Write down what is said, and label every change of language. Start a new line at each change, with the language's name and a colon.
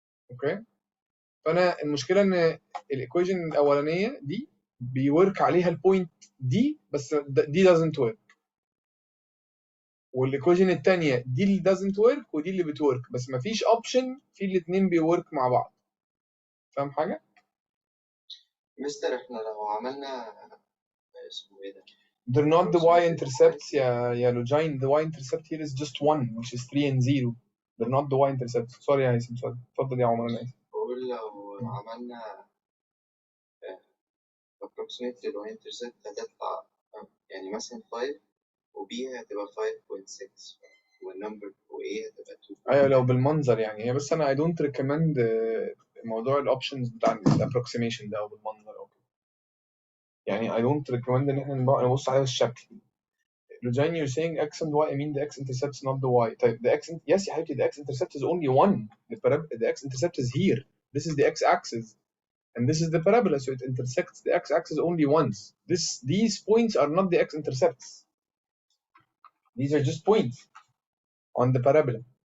Arabic: اوكي، فانا المشكله ان الايكويجن الاولانيه دي بيورك عليها البوينت دي بس دي
English: doesn't work،
Arabic: والايكويجن الثانيه دي اللي doesn't work ودي اللي بتورك، بس مفيش اوبشن في الاثنين بيورك مع بعض. فاهم حاجه؟ مستر احنا لو عملنا اسمه ايه ده؟
English: They're not the y-intercepts
Arabic: يا لوجين.
English: The y-intercept here is just 1 which is 3 and 0. They're not the y-intercepts. sorry
Arabic: يا هيثم،
English: sorry.
Arabic: اتفضل يا عمر، انا اسف. بقول لو عملنا approximate ال y-intercept هتطلع يعني مثلا 5 و B هتبقى 5.6 والنمبر و A هتبقى 2. ايوه لو بالمنظر يعني، هي بس انا
English: I don't recommend
Arabic: موضوع الاوبشنز بتاع الابروكسيميشن ده او بالمنظر او كده. يعني
English: I don't recommend
Arabic: ان احنا نبص على الشكل.
English: Lujine, you're saying x and y. I mean the x intercepts not the y.
Arabic: طيب
English: the x yes
Arabic: يا حبيبتي
English: the x intercept is only one. The x intercept is here. This is the x axis and this is the parabola, so it intersects the x axis only once. These points are not the x intercepts. These are just points on the parabola.